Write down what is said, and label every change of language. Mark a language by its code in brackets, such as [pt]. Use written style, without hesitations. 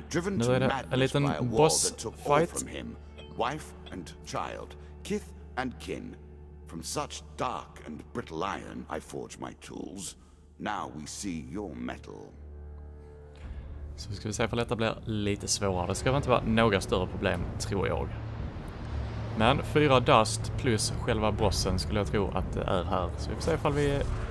[sv] Nu är det en liten boss fight. [en] Wife and child, kith and kin. From such dark and brittle iron I forge my tools. Now we see your metal. [sv] Så ska vi se för detta blir lite svårare. Det ska väl inte vara några större problem, tror jag. Men 4 dust plus själva bossen skulle jag tro att det är här. Så vi får se ifall vi är...